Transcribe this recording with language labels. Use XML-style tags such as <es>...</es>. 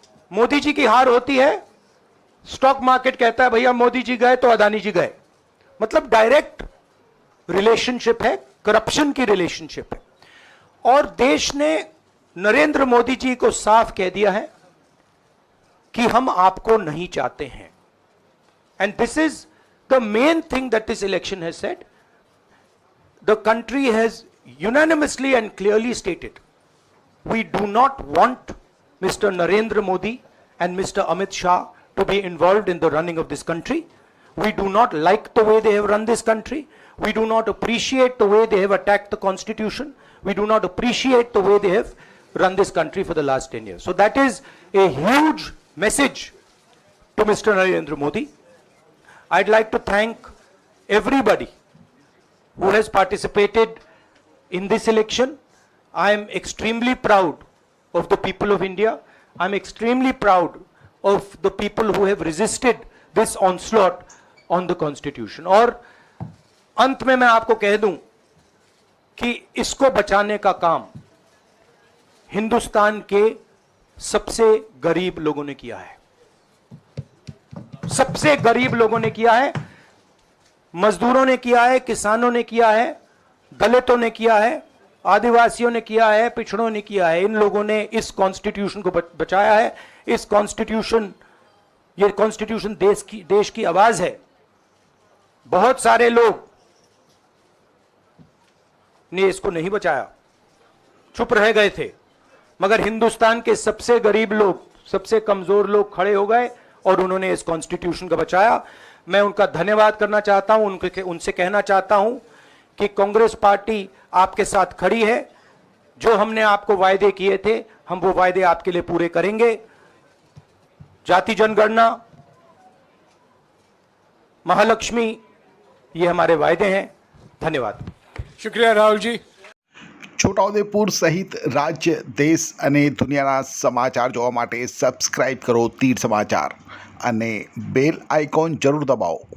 <hi>मोदी जी की हार होती है, स्टॉक मार्केट कहता है भैया मोदी जी गए तो अदानी जी गए, मतलब डायरेक्ट रिलेशनशिप है, करप्शन की रिलेशनशिप है। और देश ने नरेंद्र मोदी जी को साफ कह दिया है कि हम आपको नहीं चाहते हैं।</hi> <en>And this is the main thing that this election has said. The country has unanimously and clearly stated, we do not want Mr. Narendra Modi and Mr. Amit Shah to be involved in the running of this country. We do not like the way they have run this country. We do not appreciate the way they have attacked the constitution. We do not appreciate the way they have run this country for the last 10 years. So that is a huge message to Mr. Narendra Modi. I'd like to thank everybody who has participated in this election. I am extremely proud of the people of India. I am extremely proud of the people who have resisted this onslaught on the constitution.</en> <hi>और अंत में मैं आपको कह दूं कि इसको बचाने का काम हिंदुस्तान के सबसे गरीब लोगों ने किया है। सबसे गरीब लोगों ने किया है, मजदूरों ने किया है, किसानों ने किया है, दलितों ने किया है, आदिवासियों ने किया है, पिछड़ों ने किया है। इन लोगों ने इस कॉन्स्टिट्यूशन को बचाया है। इस कॉन्स्टिट्यूशन, ये कॉन्स्टिट्यूशन देश की आवाज है। बहुत सारे लोग ने इसको नहीं बचाया, चुप रह गए थे, मगर हिंदुस्तान के सबसे गरीब लोग, सबसे कमजोर लोग खड़े हो गए और उन्होंने इस कॉन्स्टिट्यूशन को बचाया। मैं उनका धन्यवाद करना चाहता हूं, उनसे कहना चाहता हूं कि कांग्रेस पार्टी आपके साथ खड़ी है। जो हमने आपको वायदे किए थे, हम वो वायदे आपके लिए पूरे करेंगे। जाति जनगणना, महालक्ष्मी, ये हमारे वायदे हैं। धन्यवाद। शुक्रिया राहुल जी।</hi> <gu>છોટાઉદેપુર સહિત રાજ્ય, દેશ અને દુનિયાના સમાચાર જોવા માટે સબસ્ક્રાઇબ કરો તીર સમાચાર અને બેલ આઇકોન જરૂર દબાવો।</gu>